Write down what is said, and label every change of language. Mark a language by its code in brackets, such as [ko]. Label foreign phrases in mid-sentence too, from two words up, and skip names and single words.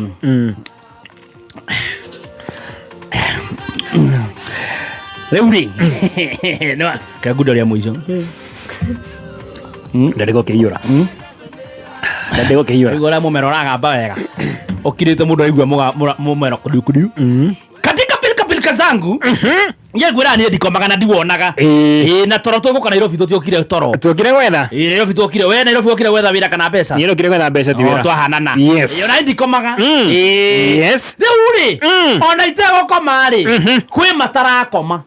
[ki] Reuri. No, ka gudo ria muico. Ndarego keiyura. Igora mumero ragamba wega. Okirite mundu aigua mumero kudukudu. [sw] Katika pilika zangu. [ki] Nge gwira ni ndikomaga na ndiwonaga. Na toro tuguka Nairobi tutiokire toro. Tuokire gwetha. Nairobi tuokire we Nairobi okire gwetha wira kana mbeca. Ni okire gwetha mbeca ti wira. Twahanana. Yes. Yo na ndikomaga. Yes. Reuri. Ona itego koma ri. Kwi matarakoma.